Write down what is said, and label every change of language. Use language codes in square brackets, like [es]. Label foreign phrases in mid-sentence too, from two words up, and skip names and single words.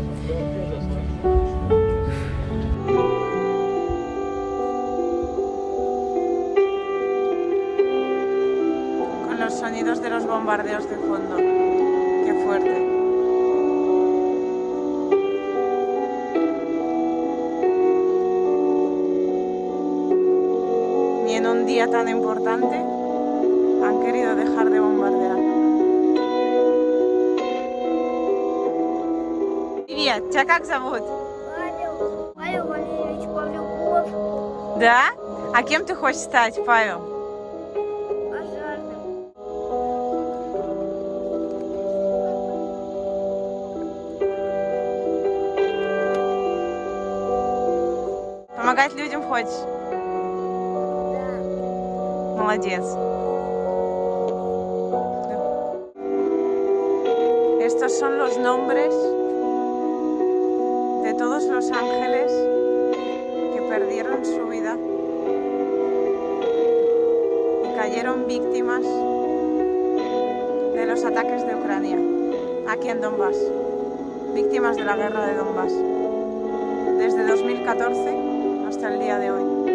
[es] Con los sonidos de los bombardeos de fondo. Qué fuerte. Ni en un día tan importante han querido dejar de bombardear. [ru] Привет, тебя как зовут? Павел Валерьевич Павлюков. Да? А кем ты хочешь стать, Павел? Пожарным. Помогать людям хочешь? Молодец. [es] Estos son los nombres de todos los ángeles que perdieron su vida y cayeron víctimas de los ataques de Ucrania, aquí en Donbass, víctimas de la guerra de Donbass, desde 2014 hasta el día de hoy.